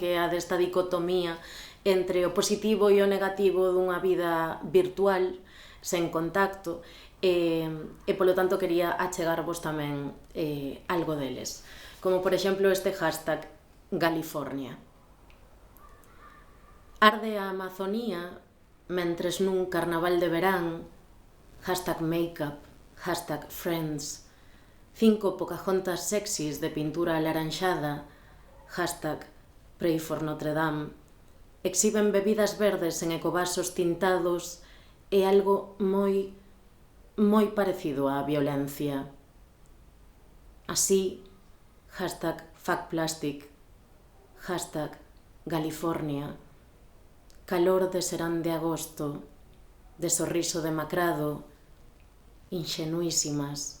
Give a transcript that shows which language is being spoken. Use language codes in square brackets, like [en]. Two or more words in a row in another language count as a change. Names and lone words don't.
[gl] Que é a desta dicotomía entre o positivo e o negativo dunha vida virtual, sen contacto, e polo tanto quería achegarvos tamén algo deles. Como por exemplo este hashtag California. Arde a Amazonía mentres nun carnaval de verán, [en] hashtag makeup, hashtag friends, [gl] 5 Pocahontas sexys de pintura alaranxada, [en] hashtag Pray for Notre Dame, [gl] exhiben bebidas verdes en ecovasos tintados e algo moi parecido á violencia. Así, [en] hashtag Fuck Plastic, hashtag California, [gl] calor de serán de agosto, de sorriso demacrado, inxenuísimas.